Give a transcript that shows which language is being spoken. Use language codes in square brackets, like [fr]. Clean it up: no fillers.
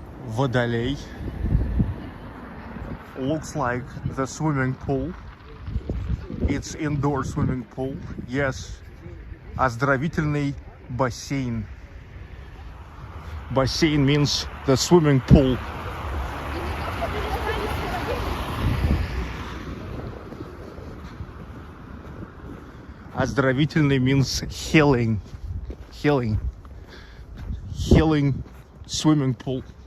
[ru] Водолей. [en] Looks like the swimming pool. It's indoor swimming pool. Yes. [ru] Оздоровительный бассейн. [en] Бассейн means the swimming pool. Оздоровительный means healing. Healing swimming pool.